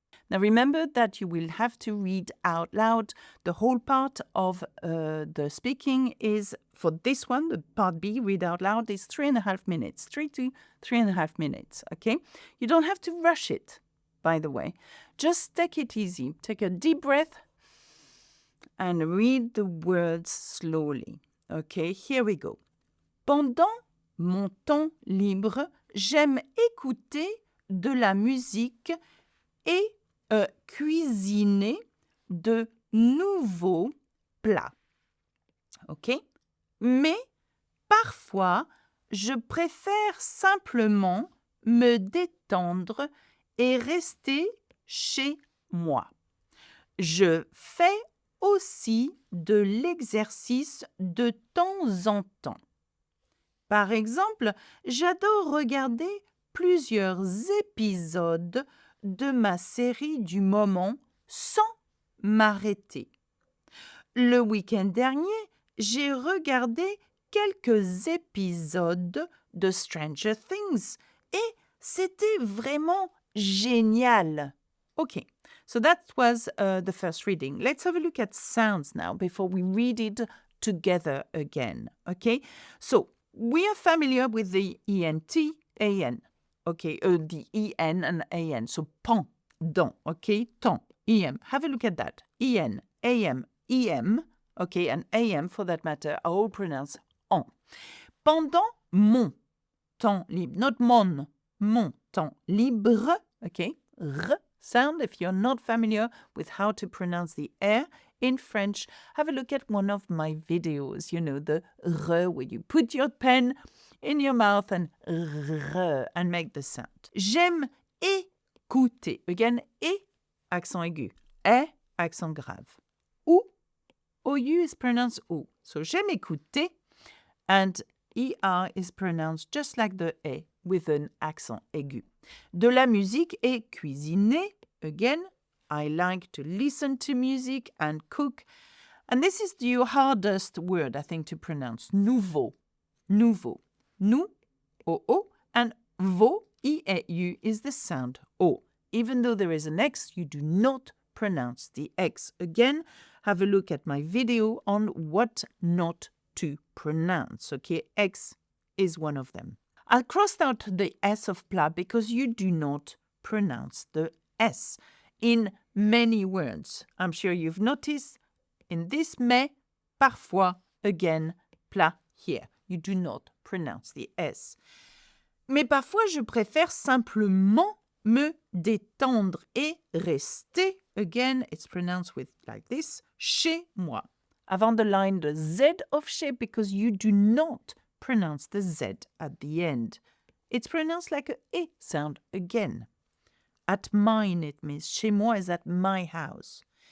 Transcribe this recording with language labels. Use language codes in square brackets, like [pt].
[en] Now remember that you will have to read out loud. The whole part of the speaking is, for this one, the part B, read out loud, is 3.5 minutes, 3 to 3.5 minutes, okay? You don't have to rush it, by the way. Just take it easy. Take a deep breath and read the words slowly. Okay, here we go. [fr] Pendant mon temps libre, j'aime écouter de la musique et cuisiner de nouveaux plats. Ok? Mais parfois, je préfère simplement me détendre et rester chez moi. Je fais aussi de l'exercice de temps en temps. Par exemple, j'adore regarder plusieurs épisodes de ma série du moment sans m'arrêter. Le week-end dernier, j'ai regardé quelques épisodes de Stranger Things et c'était vraiment génial. [en] Okay, so that was the first reading. Let's have a look at sounds now before we read it together again. Okay, so we are familiar with the ENT, AN. Okay, the EN and AN. So pendant, okay, temps, EM. Have a look at that. EN, AM, EM, okay, and AM for that matter are all pronounced en. [fr] Pendant mon temps libre, not mon temps libre, [en] okay, r sound. If you're not familiar with how to pronounce the R in French, have a look at one of my videos, you know, the r, where you put your pen in your mouth and r and make the sound. [fr] J'aime écouter. [en] Again, accent aigu. Accent grave. OU is pronounced O. So [fr] j'aime écouter, [en] and ER is pronounced just like the E with an accent aigu. [fr] De la musique et cuisiner. [en] Again, I like to listen to music and cook. And this is the hardest word, I think, to pronounce. Nouveau. Nou, O, and vo, E-A-U, is the sound O. Even though there is an X, you do not pronounce the X. Again, have a look at my video on what not to pronounce. Okay, X is one of them. I crossed out the S of plat because you do not pronounce the S in many words. I'm sure you've noticed in this mais, parfois, again, plat here. You do not pronounce the S. [fr] Mais parfois, je préfère simplement me détendre et rester. [en] Again, it's pronounced with like this, chez moi. I've underlined the Z of chez because you do not pronounce the Z at the end. It's pronounced like a E sound again. At mine, it means chez moi is at my house.